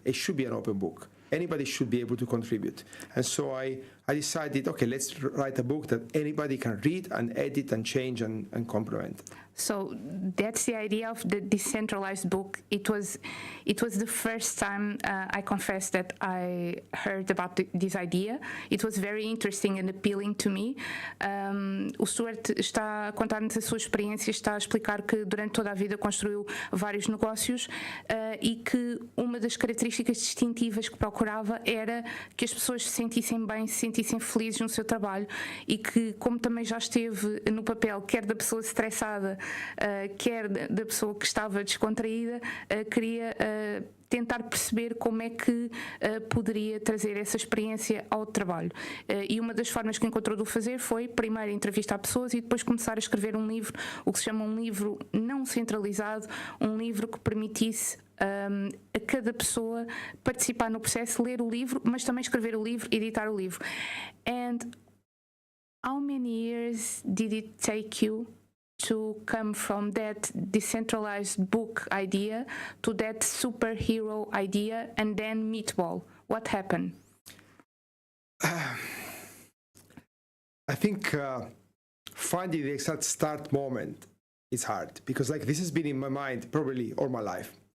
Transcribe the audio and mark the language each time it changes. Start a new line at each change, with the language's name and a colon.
English: It should be an open book. Anybody should be able to contribute. And so I decided, okay, let's write a book that anybody can read and edit and change and complement. So that's the idea of the decentralized book. It was the first time I confess that I heard about this idea. It was very interesting and appealing to me.
Portuguese: O Stuart está a contar-nos a sua experiência, está a explicar que durante toda a vida construiu vários negócios e que uma das características distintivas que procurava era que as pessoas se sentissem bem, se sentissem felizes no seu trabalho e que, como também já esteve no papel, quer da pessoa estressada, quer da pessoa que estava descontraída, queria tentar perceber como é que poderia trazer essa experiência ao trabalho. E uma das formas que encontrou de o fazer foi, primeiro, entrevistar pessoas e depois começar a escrever um livro, o que se chama um livro não centralizado, um livro que permitisse a cada pessoa participar no processo, ler o livro, mas também escrever o livro, editar o livro.
English: And how many years did it take you to come from that decentralized book idea to that superhero idea and then Meatball? What happened? I think finding the exact start moment is hard because this has been in my mind probably all my life.